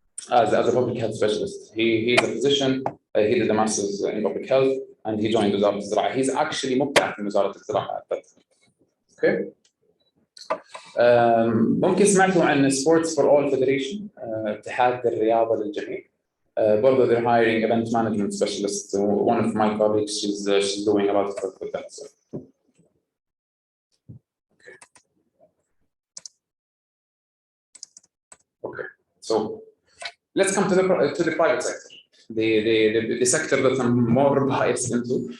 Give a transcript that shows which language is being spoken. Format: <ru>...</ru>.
<en>As a public health specialist, he is a physician. He did a master's in public health and he joined وزارة الزراعة. He's actually</en> <ar>مبتعث من وزارة الزراعة.</ar> <en>Okay.</en> <ar>ممكن سمعتوا عن</ar> <en>sports for all federation</en> <ar>اتحاد الرياضه للجميع.</ar> <en>برضه they're hiring event management specialist. One of my colleagues, she's doing a lot of work with that. So. Okay, so let's come to the private sector, the sector that I'm more biased into,</en>